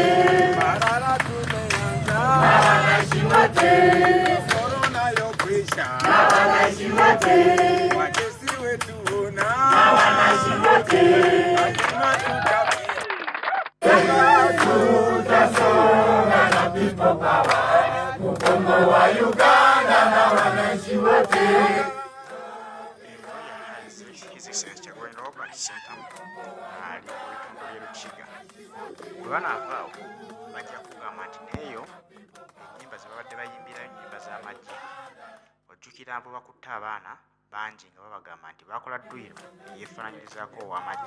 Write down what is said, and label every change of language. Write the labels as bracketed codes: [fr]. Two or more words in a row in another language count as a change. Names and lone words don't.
[sw] Barara tumeanza na wananchi wote. Corona yokwisha na wananchi wote. Wajesi wetu ona na wananchi wote. lazima tutafika Tutasonga na [en] people power. [sw] Kukomboa Uganda na wananchi wote. [lg] Kyagulanya Robert Sentamu ali mu bitundu by'Olukiga. Bwe banaavaawo bajja kugamba nti neeyo ennyimba ze babadde bayimbirayo ennyimba z'amagye. Ojjukira mbu bakutte abaana bangi nga babagamba nti baakola dduyiro eyeefaananyirizaako ow'amagye.